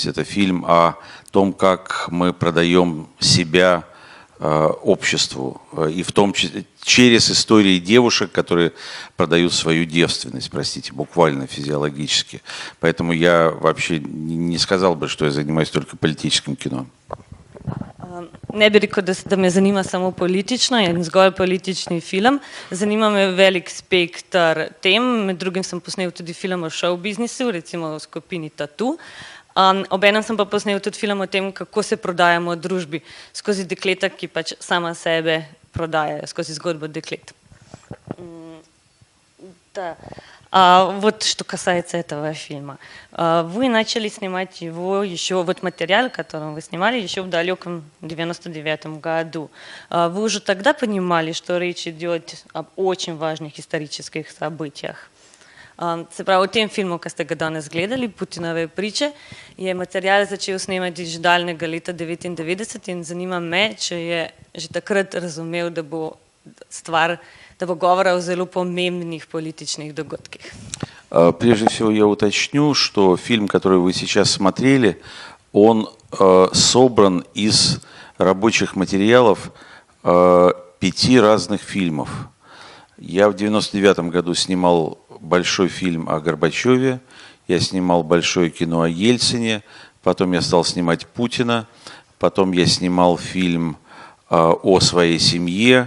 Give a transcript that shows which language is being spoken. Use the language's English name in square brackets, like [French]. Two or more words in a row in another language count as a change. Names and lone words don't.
[Russian] Это фильм о том, как мы продаем себя обществу, и в том числе через истории девушек, которые продают свою девственность, простите, буквально физиологически. Поэтому я вообще не сказал бы, что я занимаюсь только политическим кино. [Slovenian] Ne bi rekel, da me zanima samo politično in zgolj politični film. Zanima me velik spektr tem. Med drugim sem posnel tudi film o show-biznisu, recimo o skupini Tatu. Obenem sem pa posnel tudi film o tem, kako se prodajamo v družbi skozi dekleta, ki pač sama sebe prodajajo, skozi zgodbo deklet. [Russian] Да. Вот что касается этого фильма. Вы начали снимать его еще, вот материал, который вы снимали, еще в далеком 99-м году. Вы уже тогда понимали, что речь идет об очень важных исторических событиях? [Slovenian] Se pravi, v tem filmu, ki ste ga danes gledali, Putinove priče, je material začel snemati že daljnega leta 1999 in zanima me, če je že takrat razumel, da bo govora o zelo pomembnih političnih dogodkih. [Russian] Прежде всего я уточню, что фильм, который вы сейчас смотрели, он собран из рабочих материалов 5 разных фильмов. Я в 1999 году снимал большой фильм о Горбачеве, я снимал большое кино о Ельцине, потом я стал снимать Путина, потом я снимал фильм о своей семье.